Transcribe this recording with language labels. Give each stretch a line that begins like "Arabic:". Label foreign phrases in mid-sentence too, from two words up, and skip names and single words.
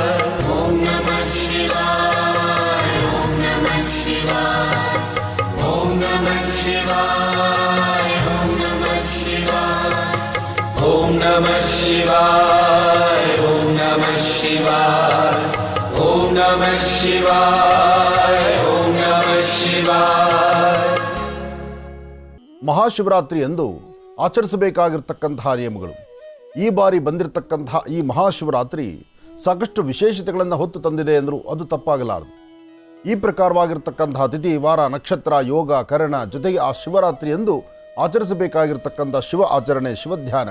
Sanskrit: ॐ नमः शिवाय, ॐ नमः शिवाय, ॐ नमः शिवाय, ॐ नमः शिवाय, ॐ नमः शिवाय, ॐ नमः शिवाय, ॐ नमः शिवाय, ॐ नमः शिवाय.
Kannada: ಮಹಾಶಿವರಾತ್ರಿ ಎಂದು ಆಚರಿಸಬೇಕಾಗಿರ್ತಕ್ಕಂತಹ ನಿಯಮಗಳು. ಈ ಬಾರಿ ಬಂದಿರತಕ್ಕಂತಹ ಈ ಮಹಾಶಿವರಾತ್ರಿ ಸಾಕಷ್ಟು ವಿಶೇಷತೆಗಳನ್ನು ಹೊತ್ತು ತಂದಿದೆ ಎಂದರೂ ಅದು ತಪ್ಪಾಗಲಾರದು. ಈ ಪ್ರಕಾರವಾಗಿರ್ತಕ್ಕಂತಹ ತಿಥಿ, ವಾರ, ನಕ್ಷತ್ರ, ಯೋಗ, ಕರಣ ಜೊತೆಗೆ ಆ ಶಿವರಾತ್ರಿ ಎಂದು ಆಚರಿಸಬೇಕಾಗಿರ್ತಕ್ಕಂಥ ಶಿವ ಆಚರಣೆ, ಶಿವಧ್ಯಾನ.